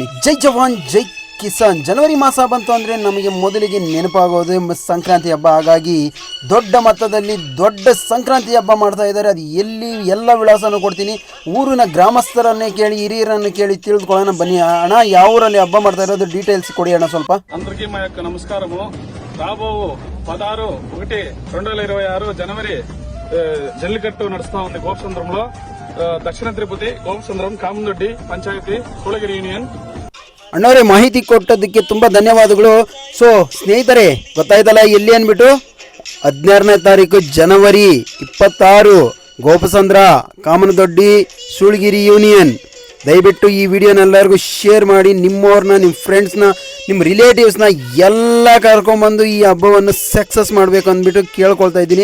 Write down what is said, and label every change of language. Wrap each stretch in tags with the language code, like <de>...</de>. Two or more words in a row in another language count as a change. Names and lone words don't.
<kn>ಜೈ ಜವಾನ್ ಜೈ ಕಿಸಾನ್. ಜನವರಿ ಮಾಸ ಬಂತು ಅಂದರೆ ನಮಗೆ ಮೊದಲಿಗೆ ನೆನಪಾಗೋದು ಸಂಕ್ರಾಂತಿ ಹಬ್ಬ. ಹಾಗಾಗಿ ದೊಡ್ಡ ಮಟ್ಟದಲ್ಲಿ ದೊಡ್ಡ ಸಂಕ್ರಾಂತಿ ಹಬ್ಬ ಮಾಡ್ತಾ ಇದ್ದಾರೆ. ಅದು ಎಲ್ಲಿ ಎಲ್ಲ ವಿಳಾಸನೂ ಕೊಡ್ತೀನಿ. ಊರಿನ ಗ್ರಾಮಸ್ಥರನ್ನೇ ಕೇಳಿ, ಹಿರಿಯರನ್ನು ಕೇಳಿ ತಿಳಿದುಕೊಳ್ಳೋಣ ಬನ್ನಿ. ಅಣ್ಣ, ಯಾವ ಊರಲ್ಲಿ ಹಬ್ಬ ಮಾಡ್ತಾ ಇರೋದು ಡೀಟೇಲ್ಸ್ కొడి అన్న ಸ್ವಲ್ಪ.</kn> <te>అందరికీ మా యొక్క నమస్కారము. రాబో 16/1/2026 జనవరి జల్లికట్టు నడుస్తా ఉంది గోపసంద్రంలో. దక్షిణ తిరుపతి గోపసంద్రం కామదొడ్డి పంచాయತಿ ಸೂಳಗಿರಿ ಯೂನಿಯನ್.</te> <kn>ಅಣ್ಣವರೇ, ಮಾಹಿತಿ ಕೊಟ್ಟದಕ್ಕೆ ತುಂಬ ಧನ್ಯವಾದಗಳು. ಸೊ ಸ್ನೇಹಿತರೆ, ಗೊತ್ತಾಯ್ತಲ್ಲ ಎಲ್ಲಿ ಅಂದ್ಬಿಟ್ಟು? 16ನೇ ತಾರೀಕು ಜನವರಿ 26 ಗೋಪಸಂದ್ರ ಕಾಮನದೊಡ್ಡಿ ಸೂಳಗಿರಿ ಯೂನಿಯನ್. ದಯವಿಟ್ಟು ಈ ವಿಡಿಯೋನೆಲ್ಲರಿಗೂ ಶೇರ್ ಮಾಡಿ, ನಿಮ್ಮವ್ರನ್ನ, ನಿಮ್ಮ ಫ್ರೆಂಡ್ಸ್ನ, ನಿಮ್ಮ ರಿಲೇಟಿವ್ಸ್ನ ಎಲ್ಲ ಕರ್ಕೊಂಬಂದು ಈ ಹಬ್ಬವನ್ನು ಸಕ್ಸಸ್ ಮಾಡಬೇಕು ಅಂದ್ಬಿಟ್ಟು ಕೇಳ್ಕೊಳ್ತಾ ಇದ್ದೀನಿ.</kn>